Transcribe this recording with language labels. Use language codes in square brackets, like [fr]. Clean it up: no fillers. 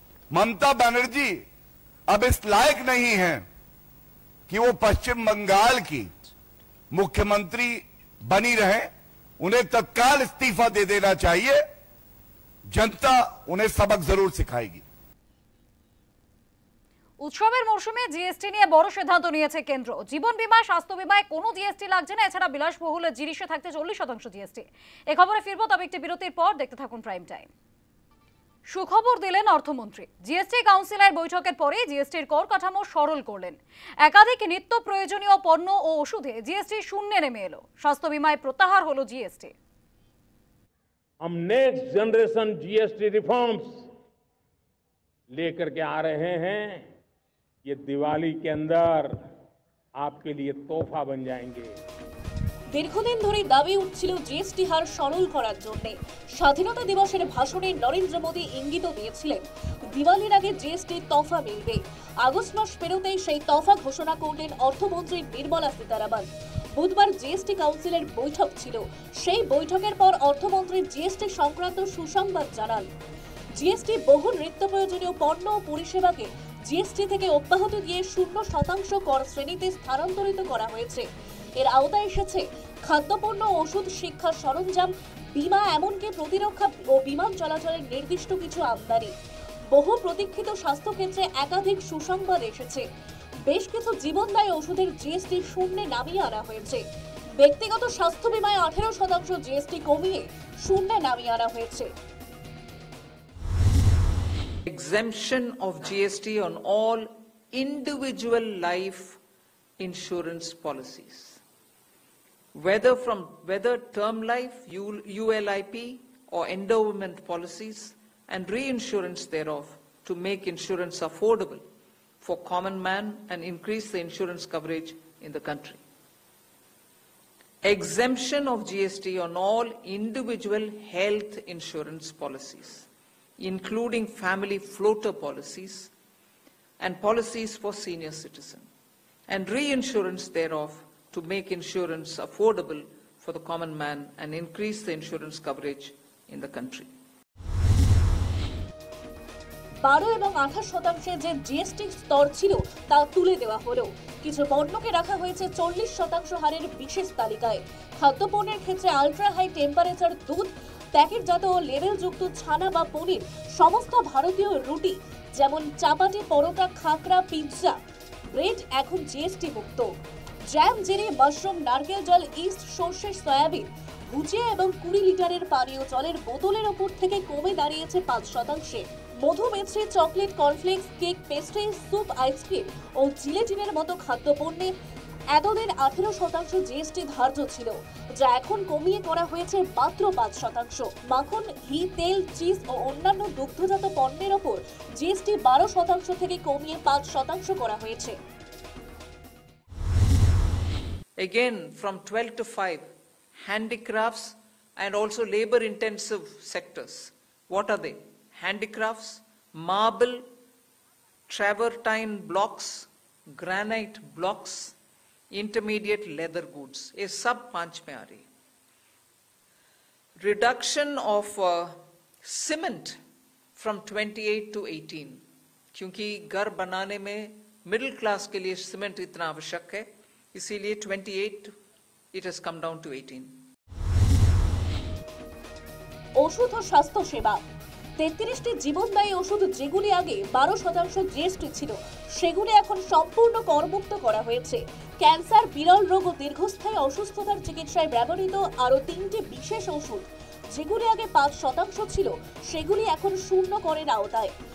[hi] ममता बनर्जी अब इस लायक नहीं है कि वो पश्चिम बंगाल की मुख्यमंत्री बनी रहे। उन्हें तत्काल इस्तीफा दे देना चाहिए। जनता उन्हें सबक जरूर सिखाएगी। [bn] উৎসবের মরশুমে জিএসটি নিয়ে বড় সিদ্ধান্ত নিয়েছে কেন্দ্র। জীবন বীমা, স্বাস্থ্য বীমায় কোনো জিএসটি লাগছে না। এছাড়া বিলাসবহুল জিনিসে থাকছে 40% জিএসটি। এই খবরে ফিরবো, তবে একটি বিরতির পর। দেখতে থাকুন প্রাইম টাইম। সুখবর দিলেন অর্থমন্ত্রী। জিএসটি কাউন্সিলের বৈঠকের পরে জিএসটির কর কাঠামো সরল করলেন। একাধিক নিত্য প্রয়োজনীয় পণ্য ও ওষুধে জিএসটি শূন্যে নেমে এলো। স্বাস্থ্য বীমায় প্রত্যাহার হলো জিএসটি। [hi] हम [en] next generation GST reforms [hi] लेकर के आ रहे हैं। ये दिवाली के अंदर आपके लिए तोहफा बन जाएंगे। [bn] দীর্ঘদিন ধরে দাবি উঠছিল জিএসটি হার সরল করার জন্য। স্বাধীনতা দিবসের ভাষণে নরেন্দ্র মোদী ইঙ্গিত দিয়েছিলেন দিওয়ালির আগে জিএসটি তফা মিলবে। আগস্ট মাস পেরোতেই সেই তফা ঘোষণা করলেন অর্থমন্ত্রী নির্মলা সীতারামন। বুধবার জিএসটি কাউন্সিলের বৈঠক ছিল। সেই বৈঠকের পর অর্থমন্ত্রী জিএসটি সংক্রান্ত সুসংবাদ জানান। জিএসটি বহু নিত্য প্রয়োজনীয় পণ্য ও পরিষেবাকে জিএসটি থেকে অব্যাহতি দিয়ে 0% কর শ্রেণীতে স্থানান্তরিত করা হয়েছে। এর আওতায় এসেছে খাদ্যপণ্য, ওষুধ, শিক্ষা সরঞ্জাম, বীমা, এমনকি প্রতিরক্ষা ও বিমান চলাচলের নির্দিষ্ট কিছু আমদানি। বহু প্রতীক্ষিত স্বাস্থ্যক্ষেত্রে একাধিক সুসংবাদ এসেছে। বেশ কিছু জীবনদায়ী ওষুধের জিএসটি শূন্যে নামিয়ে আনা হয়েছে। ব্যক্তিগত স্বাস্থ্য বীমায় 18% জিএসটি কমিয়ে শূন্যে নামিয়ে আনা হয়েছে। [en] Exemption of GST on all individual life insurance policies, whether term life, ULIP, or endowment policies, and reinsurance thereof, to make insurance affordable for common man and increase the insurance coverage in the country. Exemption of GST on all individual health insurance policies, including family floater policies and policies for senior citizens, and reinsurance thereof to make insurance affordable for the common man and increase the insurance coverage in the country. [bn] 12 এবং 28% যে GST স্তর ছিল তা তুলে দেওয়া হলো। কিছু পণ্যকে রাখা হয়েছে 40% হারের বিশেষ তালিকায়। খাদ্যপণ্যের ক্ষেত্রে আলট্রা হাই টেম্পারেচার দুধ, প্যাকেটজাত ও লেবেলযুক্ত ছানা বা পনির, সমস্ত ভারতীয় রুটি যেমন চাপাটি, পরোটা, খাকরা, পিৎজা, ব্রেড এখন জিএসটি মুক্ত। জ্যাম, জেলি, মাশরুম, নারকেল জল, ইস্ট, সর্ষে, সয়াবিন, ভুজিয়া এবং 20 লিটারের পানীয় জলের বোতলের ওপর থেকে কমে দাঁড়িয়েছে 5%। মধু, মিষ্টি, chocolate, cornflakes, cake, pastry, soup, ice cream ও জিলেটিনের মতো খাদ্যপণ্যে এতদিন 18% জিএসটি ধার্য ছিল, যা এখন কমিয়ে করা হয়েছে মাত্র 5%। মাখন, ঘি, তেল, চিজ ও অন্যান্য দুগ্ধজাত পণ্যের ওপর জিএসটি 12% থেকে কমিয়ে 5% করা হয়েছে। [en] Again, from 12 to 5, handicrafts and also labor-intensive sectors. What are they? Handicrafts, marble, travertine blocks, granite blocks, intermediate leather goods. [hi] ये सब 5 में आ रही। [en] Reduction of cement from 28 to 18, [hi] क्योंकि घर बनाने में मिडिल क्लास के लिए सीमेंट इतना आवश्यक है, इसीलिए [en] 28 it has come down to 18. [bn] ওষুধ ও স্বাস্থ্য সেবা, 33টি জীবনদায়ী ওষুধ যেগুলি আগে 12% জিএসটি ছিল, সেগুলি এখন সম্পূর্ণ করমুক্ত করা হয়েছে। ক্যান্সার, বিরল রোগ ও দীর্ঘস্থায়ী অসুস্থতার চিকিৎসায় ব্যবহৃত আরও 3টি বিশেষ ওষুধ যেগুলি আগে 5% ছিল, সেগুলি এখন 0 করের আওতায়।